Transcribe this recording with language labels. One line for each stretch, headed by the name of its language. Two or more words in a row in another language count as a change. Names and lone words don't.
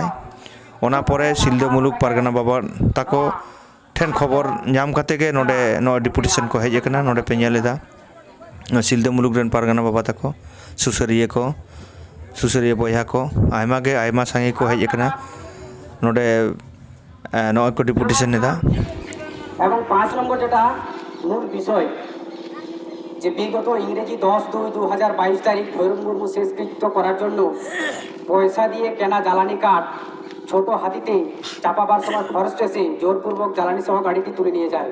Santali: ᱚᱱᱟ ᱯᱚᱨᱮ ᱥᱤᱞᱫᱟᱹ ᱢᱩᱞᱩᱠ ᱯᱟᱨᱜᱟᱱᱟ ᱵᱟᱵᱟ ᱛᱟᱠᱚ ᱴᱷᱮᱱ ᱠᱷᱚᱵᱚᱨ ᱧᱟᱢ ᱠᱟᱛᱮ ᱜᱮ ᱱᱚᱰᱮ ᱱᱚᱜᱼᱚᱭ ᱰᱮᱯᱩᱴᱮᱥᱚᱱ ᱠᱚ ᱦᱮᱡ ᱟᱠᱟᱱᱟ। ᱱᱚᱰᱮ ᱯᱮ ᱧᱮᱞ ᱮᱫᱟ ᱥᱤᱞᱫᱟᱹ ᱢᱩᱞᱩᱠ ᱨᱮᱱ ᱯᱟᱨᱜᱟᱱᱟ ᱵᱟᱵᱟ ᱛᱟᱠᱚ, ᱥᱩᱥᱟᱹᱨᱤᱭᱟᱹ ᱵᱚᱭᱦᱟ ᱠᱚ ᱟᱭᱢᱟ ᱥᱟᱸᱜᱮ ᱠᱚ ᱦᱮᱡ ᱟᱠᱟᱱᱟ ᱱᱚᱰᱮ,
Bangla: নয় কোটি পিটিশন নেতা। এবং 5 নম্বর যেটা মূল বিষয়, যে বিগত ইংরেজি 10/2/2022 তারিখ ভৈরব মুর্মু শেষকৃত্য করার জন্য পয়সা দিয়ে কেনা জ্বালানি কাঠ ছোট হাতিতে চাপাবার সময় ফরেস্ট এসে জোরপূর্বক জ্বালানি সহ গাড়িটি তুলে নিয়ে যায়।